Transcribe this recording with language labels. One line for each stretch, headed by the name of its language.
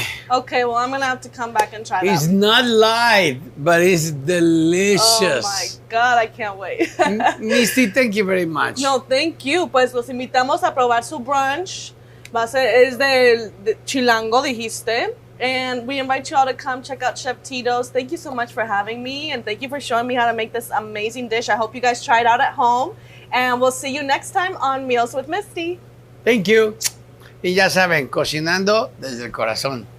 English: Okay, well, I'm going to have to come back and try that. It's not light, but it's delicious. Oh, my God, I can't wait. Misty, thank you very much. No, thank you.
Spanish: Pues los invitamos a probar su brunch. Es de Chilango, dijiste.
English: And we invite you all to come check out Chef Tito's. Thank you so much for having me, and thank you for showing me how to make this amazing dish. I hope you guys try it out at home, and we'll see you next time on Meals with Misty. Thank you.
Spanish: Y ya saben, cocinando desde el corazón.